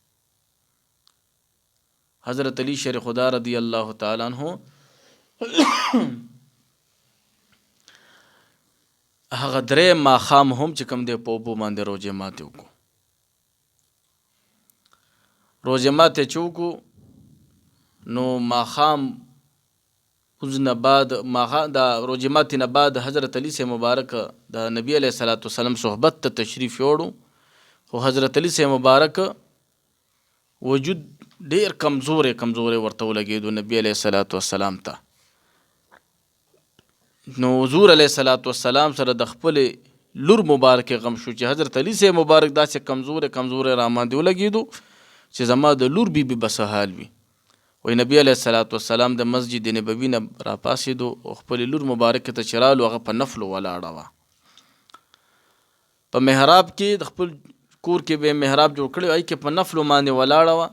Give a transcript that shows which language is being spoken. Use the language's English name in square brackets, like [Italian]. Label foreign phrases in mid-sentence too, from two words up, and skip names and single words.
[Pashto] حضرت علی شیر خدا [Arabic] رضی الله تعالی عنہ [Pashto] هغه درې ماخام هم چې کوم دی په اوبو باندې روجه ماتې وکړو. روجه ماتې چې وکړو نو ماخام نه بعد د روجه ماتې نه بعد حضرت علی سے مبارک د نبی [Arabic] علیه الصلاۃ والسلام [Pashto] صحبت ته تشریف یوړو، خو حضرت علی سے مبارک وجود ډیر کمزورې ورته ولګېدو نبی [Arabic] علیه الصلاۃ والسلام [Pashto] ته. نو حضور [Arabic] علیه الصلاۃ والسلام [Pashto] سره د خپل لور مبارک غم شو چې حضرت علی سے مبارک داسې کمزورې را باندې ولګېدو چې زما د لور بیبي بس حال وي. وی نبی [Arabic] علیه الصلاۃ والسلام [Pashto] د مسجد نبوي نه را پاسېدو او خپل لور مبارک ته چرالو، هغه په نفلو ولاړه وه. په محراب کې د خپل کور کې به محراب جوړ کړی ای کې په نفلو باندې ولاړه وه.